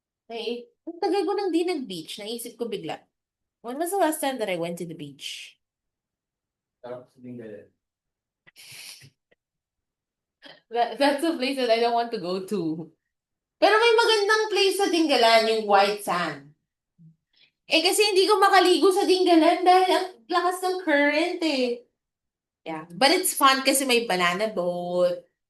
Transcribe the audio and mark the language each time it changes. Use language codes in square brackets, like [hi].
[tl] Ang tagal ko nang di nag-beach. Naisip ko bigla. [en] When was the last time that I went to the beach? [tl] Sarap sa Dingalan. [en] That's a place that I don't want to go to. [tl] Pero may magandang place sa Dingalan, yung White Sand. Eh kasi hindi ko makaligo sa Dingalan dahil ang lakas ng current eh. [en] Yeah. But it's fun [tl] kasi may [en] banana boat.